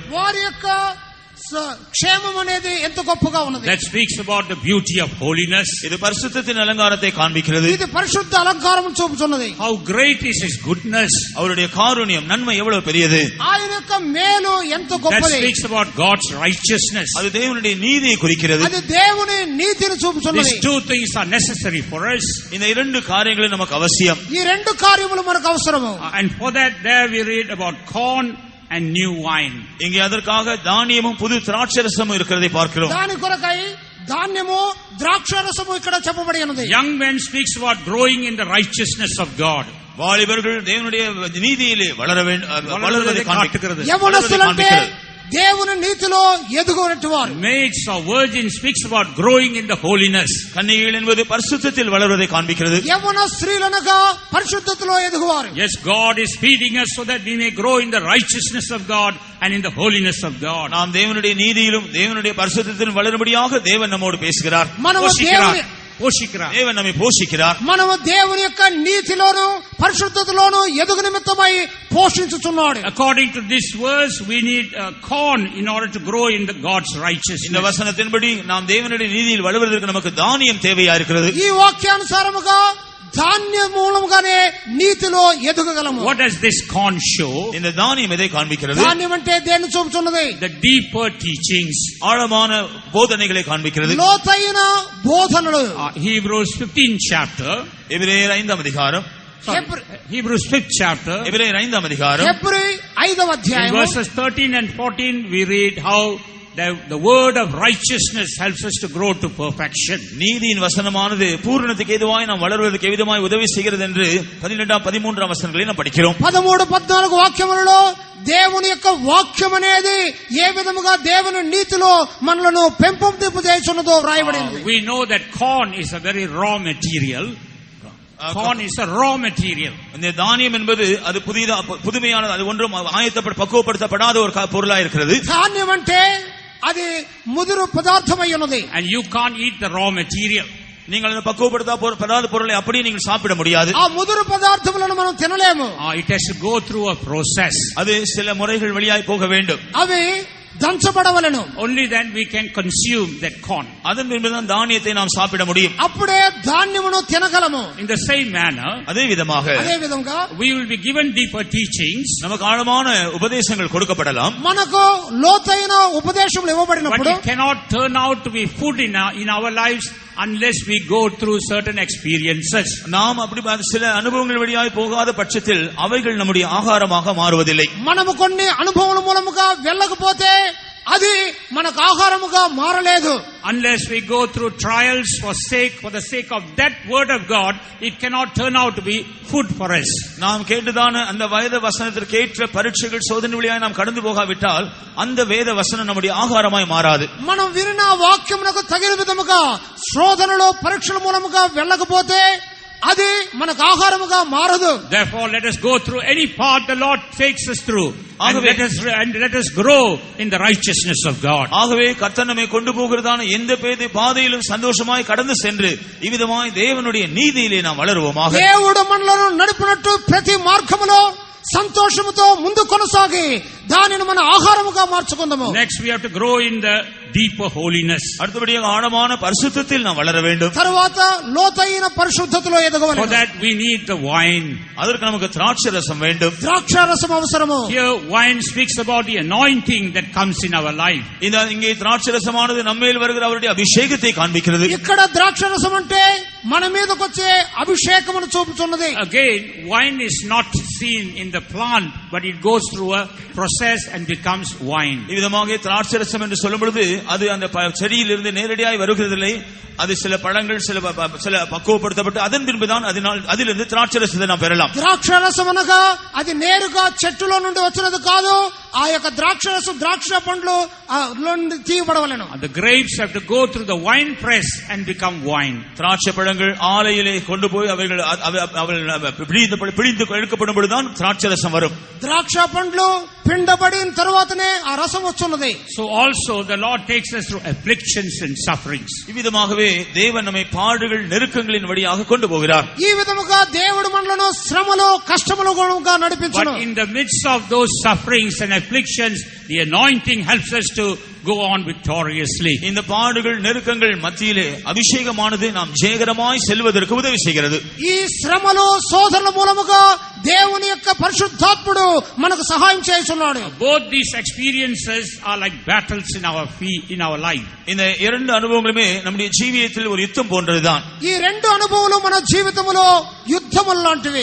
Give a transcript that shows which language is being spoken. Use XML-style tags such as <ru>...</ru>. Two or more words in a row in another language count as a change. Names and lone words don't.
<te>వారి యొక్క క్షేమం అనేది ఎంత గొప్పగా ఉన్నది.</te> <en>That speaks about the beauty of holiness.</en> <ta>இது பரிசுத்தத்தின் அலங்காரத்தை காண்பிக்கிறது.</ta> <te>ఇది పరిశుద్ధ అలంకారం చూపుచున్నది.</te> <en>How great is His goodness.</en> <ta>அவருடைய காருண்யம் நன்மை எவ்வளவு பெரியது.</ta> <te>ఆయన యొక్క మేలు ఎంత</te> <en>That</en> <te>గొప్పది.</te> <en>speaks about God's righteousness.</en> <ta>அது தேவனுடைய நீதியை குறிக்கிறது.</ta> <te>అది దేవుని నీతిని చూపుచున్నది.</te> <en>These two things are necessary for us.</en> <ta>இந்த இரண்டு காரியங்களும் நமக்கு அவசியம்.</ta> <te>ఈ రెండు కార్యములు మనకు అవసరము.</te> <en>And for that there we read about corn and new wine.</en> <ta>இங்கே அதற்காக தானியமும் புது திராட்சரசமும் இருக்கிறதை பார்க்கிறோம்.</ta> <te>దాని కొరకై ధాన్యము ద్రాక్షారసము ఇక్కడ చెప్పబడి ఉన్నది.</te> <en>Young men speaks about growing in the righteousness of God.</en> <ta>வாலிபர்கள் தேவனுடைய நீதியிலே வளர்வதை காண்பிக்கிறது.</ta> <te>యవనస్తులంటే దేవుని నీతిలో ఎదుగునట్టు వారు.</te> <en>Maids or virgins speaks about growing in the holiness.</en> <ta>கன்னிகைகள் என்பது பரிசுத்தத்தில் வளர்வதை காண்பிக்கிறது.</ta> <te>యవన స్త్రీలనగా పరిశుద్ధతలో ఎదుగువారు.</te> <en>Yes, God is feeding us so that we may grow in the righteousness of God and in the holiness of God.</en> <ta>நாம் தேவனுடைய நீதியிலும் தேவனுடைய பரிசுத்தத்திலும் வளரும்படியாக தேவன் நம்மோடு பேசுகிறார்.</ta> <te>మనము</te> <ta>పోషిக்கிறார். தேவன் நம்மை போஷிக்கிறார்.</ta> <te>మనము దేవుని యొక్క నీతిలోను పరిశుద్ధతలోను ఎదుగు నిమిత్తమై పోషించుచున్నాడు.</te> <en>According to this verse, we need corn in order to grow in the God's</en> <ta>இந்த</ta> <en>righteousness.</en> <ta>வசனத்தின்படி நாம் தேவனுடைய நீதியில் வளர்வதற்கு நமக்கு தானியம் தேவையா இருக்கிறது.</ta> <te>ఈ వాక్యానుసారముగా ధాన్య మూలముగానే నీతిలో ఎదుగగలము.</te> <en>What does this corn show?</en> <ta>இந்த தானியம் எதை காண்பிக்கிறது?</ta> <te>ధాన్యం అంటే దేన్ని చూపుతున్నది?</te> <en>The deeper teachings.</en> <ta>ஆழமான போதனைகளை காண்பிக்கிறது.</ta> <te>లోతైన బోధనలు.</te> <en>Hebrews 15th chapter.</en> <ta>எபிரேயர் 5ஆம் அதிகாரம்.</ta> <en>Hebrews 5th chapter.</en> <ta>எபிரேயர் 5ஆம் அதிகாரம்.</ta> <te>హెబ్రీ 5వ</te> <en>In</en> <te>అధ్యాయం</te> <en>verses 13 and 14 we read how the word of righteousness helps us to grow to perfection.</en> <ta>நீதியின் வசனமானது பூரணத்துக்கு ஏதுவாய் நாம் வளர்வதற்கு எவ்விதமாய் உதவி செய்கிறது என்று 12 13 வசனங்களை நாம் படிக்கிறோம்.</ta> <te>13 14 వాక్యములలో దేవుని యొక్క వాక్యం అనేది ఏ విధముగా దేవుని నీతిలో మనలను పెంపొందింపు చేయుచున్నదో వ్రాయబడింది.</te> <en>We know that corn is a very raw material. Corn is a raw material.</en> <ta>இந்த தானியம் என்பது அது புதுமையானது, அது ஒன்றும் பக்குவப்படுத்தப்படாத ஒரு பொருளா இருக்கிறது.</ta> <te>ధాన్యం అంటే అది ముదురు పదార్థమై ఉన్నది.</te> <en>And you can't eat the raw material.</en> <ta>நீங்கள் அந்த பக்குவப்படுத்தப்படாத பொருளை அப்படியே நீங்கள் சாப்பிட முடியாது.</ta> <te>ఆ ముదురు పదార్థములను మనం తినలేము.</te> <en>It has to go through a process.</en> <ta>அது சில முறைகள் வழியாய் போக வேண்டும்.</ta> <te>అవి దంచబడవలెను.</te> <en>Only then we can consume that corn.</en> <ta>அதன் பின்புதான் தானியத்தை நாம் சாப்பிட முடியும்.</ta> <te>అప్పుడే ధాన్యమును తినగలము.</te> <en>In the same manner,</en> <ta>அதே விதமாக</ta> <te>అదే విధంగా</te> <en>we will be given deeper teachings.</en> <ta>நமக்கு ஆழமான உபதேசங்கள் கொடுக்கப்படலாம்.</ta> <te>మనకు లోతైన ఉపదేశములు</te> <en>But</en> <te>ఇవ్వబడినప్పుడు</te> <en>it cannot turn out to be food in our lives unless we go through certain experiences.</en> <ta>நாம் அப்படி சில அனுபவங்கள் வழியாய் போகாத பட்சத்தில் அவைகள் நம்முடைய ஆகாரமாக மாறுவதில்லை.</ta> <te>మనము కొన్ని అనుభవముల మూలముగా వెళ్ళకపోతే అది మనకు ఆహారముగా మారలేదు.</te> <en>Unless we go through trials for the sake of that word of God, it cannot turn out to be food for us.</en> <ta>நாம் கேட்டதான அந்த வேத வசனத்திற்கு ஏற்ற பரீட்சைகள் சோதனை வழியாய் நாம் கடந்து போகாவிட்டால் அந்த வேத வசனம் நம்முடைய ஆகாரமாய் மாறாது.</ta> <te>మనం విన్న వాక్యమునకు తగిన విధముగా శోధనలో పరీక్షల మూలముగా వెళ్ళకపోతే అది మనకు ఆహారముగా మారదు.</te> <en>Therefore, let us go through any path the Lord takes us through, and let us grow in the righteousness of God.</en> <ta>ஆகவே கர்த்தர் நம்மை கொண்டு போகிறதான எந்த பாதையிலும் சந்தோஷமாய் கடந்து சென்று இவ்விதமாய் தேவனுடைய நீதியிலே நாம் வளருவோமாக.</ta> <te>దేవుడు మనలను నడిపినట్టు ప్రతి మార్గములో సంతోషముతో ముందు కొనసాగి దానిని మన ఆహారముగా మార్చుకుందాము.</te> <en>Next we have to grow in the deeper holiness.</en> <ta>அடுத்தபடியாக ஆழமான பரிசுத்தத்தில் நாம் வளர வேண்டும்.</ta> <te>తరువాత లోతైన పరిశుద్ధతలో ఎదగవలెను.</te> <en>For that we need the wine.</en> <ta>அதற்கு நமக்கு திராட்சை ரசம் வேண்டும்.</ta> <te>ద్రాక్షారసం అవసరము.</te> <en>Here wine speaks about the anointing that comes in our life.</en> <ta>இங்கே திராட்சை ரசமானது நம்மேல் வருகிற அவருடைய அபிஷேகத்தை காண்பிக்கிறது.</ta> <te>ఇక్కడ ద్రాక్షారసం అంటే మన మీదకు వచ్చే అభిషేకమును చూపుతున్నది.</te> <en>Again, wine is not seen in the plant, but it goes through a process and becomes wine.</en> <ta>இவ்விதமாக திராட்சை ரசம் என்று சொல்லும் பொழுது அது அந்த செடியிலிருந்து நேரடியாய் வருகிறதில்லை. அது சில பழங்கள் சில பக்குவப்படுத்தப்பட்டு அதன் பின்புதான் அதிலிருந்து திராட்சை ரசத்தை நாம் பெறலாம்.</ta> <te>ద్రాక్షారసం అనగా అది నేరుగా చెట్టులో నుండి వచ్చినది కాదు. ఆ యొక్క ద్రాక్షరసం ద్రాక్ష పండ్లు నుండి తీయబడవలెను.</te> <en>The grapes have to go through the wine press and become wine.</en> <ta>திராட்சை பழங்கள் ஆலையிலே கொண்டு போய் அவைகள் பிழிந்து எடுக்கப்படும் பொழுதுதான் திராட்சை ரசம் வரும்.</ta> <te>ద్రాక్ష పండ్లు పిండబడిన తర్వాతనే ఆ రసం వచ్చున్నది.</te> <en>So also the Lord takes us through afflictions and sufferings.</en> <ta>இவ்விதமாகவே தேவன் நம்மை பாடுகள் நெருக்கங்களின் வழியாக கொண்டு போகிறார்.</ta> <te>ఈ విధముగా దేవుడు మనలను శ్రమలో కష్టములుగా నడిపించును.</te> <en>But in the midst of those sufferings and afflictions, the anointing helps us to go on victoriously.</en> <ta>இந்த பாடுகள் நெருக்கங்கள் மத்தியிலே அபிஷேகமானது நாம் ஜெயகரமாய் செல்வதற்கு உதவி செய்கிறது.</ta> <te>ఈ శ్రమలు శోధనల మూలముగా దేవుని యొక్క పరిశుద్ధాత్ముడు మనకు సహాయం చేస్తున్నాడు.</te> <en>Both these experiences are like battles in our life.</en> <ta>இந்த இரண்டு அனுபவங்களுமே நம்முடைய ஜீவியத்தில் ஒரு யுத்தம் போன்றதுதான்.</ta> <te>ఈ రెండు అనుభవాలు మన జీవితంలో యుద్ధములు లాంటివి.</te>